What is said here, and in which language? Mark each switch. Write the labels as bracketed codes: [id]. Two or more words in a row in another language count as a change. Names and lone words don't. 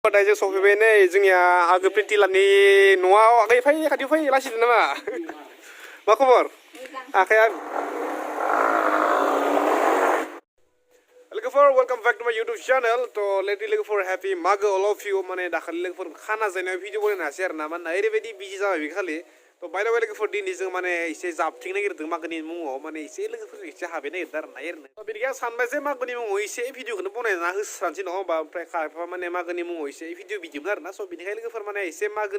[brx] दायो सफैबाय नै जोंनिया आगो प्रिन्टिलानि न'आव आगै फै खाथि फै लासिदों नामा मा खबर आखाया लोगोफोर [en] welcome back to my YouTube channel [brx] तो लेटि लोगोफोर हैप्पी मागो [en] all of you [brx] माने दाखालि लोगोफोर खाना जानाय भिडिअ बनायनो हासै आरोना माने ओरैबायदि बिजि जाबाय बे खालि तो [en] by the way [brx] लोगोफोर दिनै जों माने एसे जाबथिंनो नागिरदों मागोनि मुङाव माने एसे लोगोफोर एसे हाबनो नागिरदों आरोना एरनो तो बेनिखायनो आं सानबाय जे मागोनि मुङाव एसे भिडिअखौनो बनायना होस्रानोसै नङा होमबा ओमफ्राय खायफा माने मागोनि मुङाव एसे भिडिअ बिदिमोन आरोना स' बेनिखायनो लोगोफोर माने एसे मागोनि